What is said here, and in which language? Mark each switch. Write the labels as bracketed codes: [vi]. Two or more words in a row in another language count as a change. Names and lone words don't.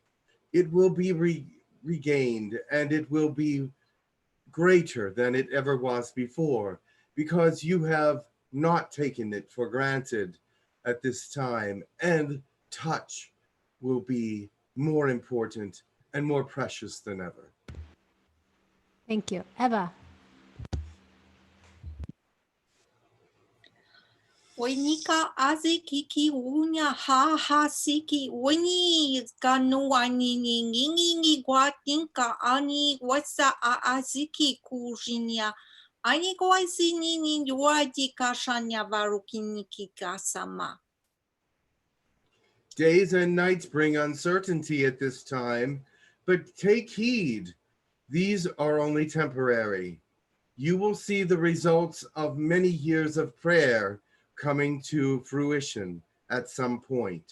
[en] It will be regained, and it will be greater than it ever was before, because you have not taken it for granted at this time, and touch will be more important and more precious than ever. Thank you. Eva. Oinika aze kiki unya ha ha siki oni kanu ani ningi guatinka ani wasa aziki kujinya ani goisi nini duadi kashanya varukiniki kasama. Days and nights bring uncertainty at this time, but take heed. These are only temporary. You will see the results of many years of prayer coming to fruition at some point.